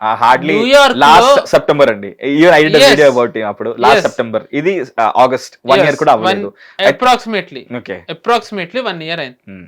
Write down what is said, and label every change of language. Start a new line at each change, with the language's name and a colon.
English: Hardly last September అండి. I did a video about it అప్పుడు last September.
Telugu: ఇది August, 1 year కూడా అవ్వలేదు. Approximately 1 year అయింది.